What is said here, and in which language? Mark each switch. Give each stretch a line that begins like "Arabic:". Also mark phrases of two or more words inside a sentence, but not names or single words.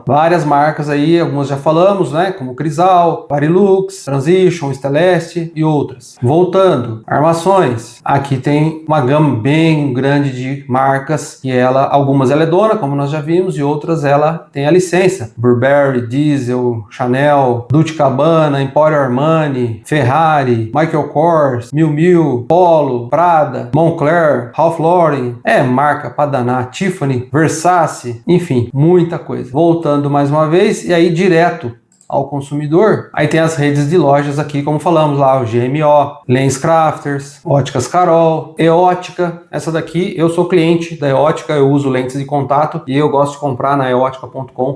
Portuguese: Várias marcas aí, algumas já falamos, né, como Crizal, Varilux, Transition, Stellest e outras. Voltando, armações. Aqui tem uma gama bem grande de marcas e algumas ela é dona, como nós já vimos, e outras ela tem a licença. Burberry, Diesel, Chanel, Dolce & Gabbana, Emporio Armani, Ferrari, Michael Kors, Miu Miu, Polo, Prada, Moncler, Ralph Lauren, marca pra danar, Tiffany, Versace, enfim, muita coisa. Voltando mais uma vez, e aí direto ao consumidor, aí tem as redes de lojas aqui, como falamos lá, o GMO, LensCrafters, Óticas Carol, Eótica. Essa daqui, eu sou cliente da Eótica, eu uso lentes de contato e eu gosto de comprar na eótica.com.